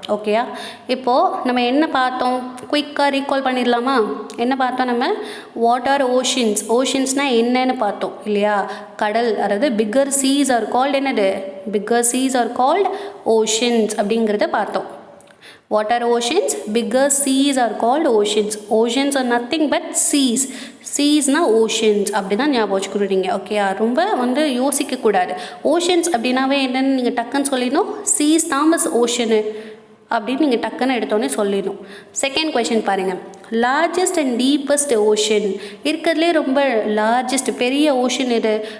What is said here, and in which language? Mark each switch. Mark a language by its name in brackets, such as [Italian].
[Tamil] ஓகேயா? இப்போது நம்ம என்ன பார்த்தோம்? குயிக்காக ரீகால் பண்ணிடலாமா? என்ன பார்த்தோம் நம்ம? வாட் ஆர் ஓஷன்ஸ்னால் என்னன்னு பார்த்தோம் இல்லையா? கடல், அதாவது பிக்கர் சீஸ் ஆர் கால்டு என்னது? Bigger cheese are called oceans அப்படிங்கிறத பார்த்தோம். [English] What are oceans? Bigger seas are called oceans. Oceans are nothing but seas. [Tamil] சீஸ்னா oceans அப்படி தான் ஞாபகம் வச்சுக்கிடுறீங்க. ஓகே, ரொம்ப வந்து யோசிக்கக்கூடாது. ஓஷன்ஸ் அப்படின்னாவே என்னென்னு நீங்கள் டக்குன்னு சொல்லிடணும். சீஸ் தாமஸ் ஓஷனு அப்படின்னு நீங்கள் டக்குன்னு எடுத்தோன்னே சொல்லிடணும். செகண்ட் கொஷின் பாருங்கள். லார்ஜஸ்ட் அண்ட் டீப்பஸ்ட் ஓஷன் இருக்கிறதுலே ரொம்ப லார்ஜஸ்ட் பெரிய ஓஷன் எது?